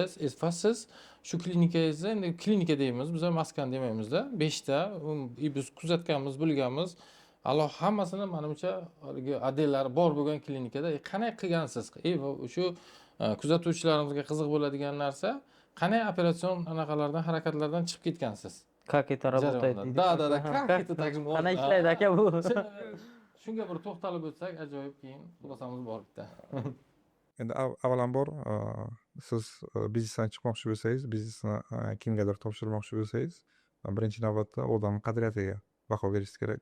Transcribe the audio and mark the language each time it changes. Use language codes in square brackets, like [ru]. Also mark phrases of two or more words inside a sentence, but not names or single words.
[uz] Siz shu klinikangizda, endi klinika deymiz, biz maskan demaymiz-da, 5 ta biz kuzatganmiz, bilganmiz. Alloh hammasini menimcha adellari bor bo'lgan klinikada qanday qilgansiz? Shu kuzatuvchilarimizga qiziq bo'ladigan narsa, qanday operatsion anaqalardan, harakatlardan chiqib ketgansiz? [ru] Как это работает? Da, как это так же [uz] Qanday ishlaydi aka bu? Shunga bir to'xtalib o'tsak, ajoyib keyin xulosamiz bor bitta. Endi avvalambor siz biznesdan chiqmoqchi bo'lsangiz, biznesni kimgadir topshirmoqchi bo'lsangiz, birinchi navbatda odam qadriyatiga baho berishingiz kerak.